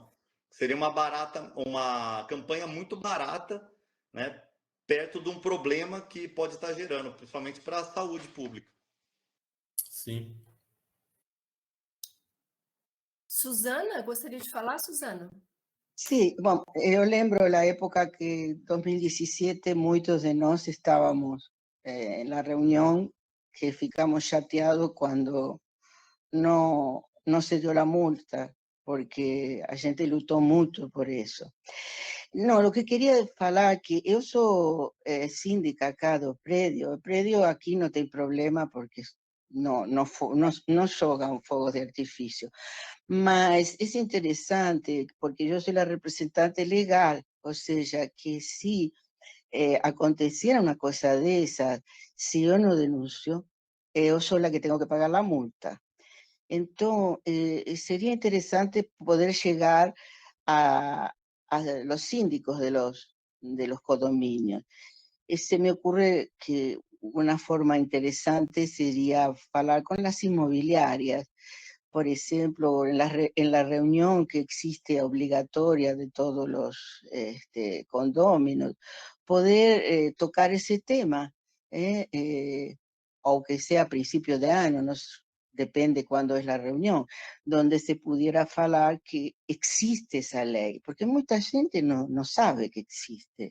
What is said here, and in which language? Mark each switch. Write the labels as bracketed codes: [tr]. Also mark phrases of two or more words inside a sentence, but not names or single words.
[pt] Seria uma campanha muito barata, né, perto de um problema que pode estar gerando, principalmente para a saúde pública. Sim. Suzana, gostaria de falar, Suzana? [es] Sí, bueno, yo lembro la época que 2017 muchos de nós estábamos en la reunión que [pt] ficamos chateados [es] cuando no se dio la multa, [pt] porque a gente lutou muito por isso. Não, o que queria falar que eu sou síndica acá do prédio. O prédio aqui não tem problema porque não jogam fogo de artifício. Mas é interessante porque eu sou a representante legal, ou seja, que se acontecer uma coisa dessa, se eu não denuncio, eu sou a que tenho que pagar a multa. Então, seria interessante poder chegar a los síndicos de los condominios. [es] Se me ocurre que una forma interesante sería hablar con las inmobiliarias. Por ejemplo, en la reunión que existe obligatoria de todos los condóminos, poder tocar ese tema, aunque sea a principio de año, depende cuándo es la reunión, donde se pudiera hablar que existe esa ley, porque mucha gente no sabe que existe.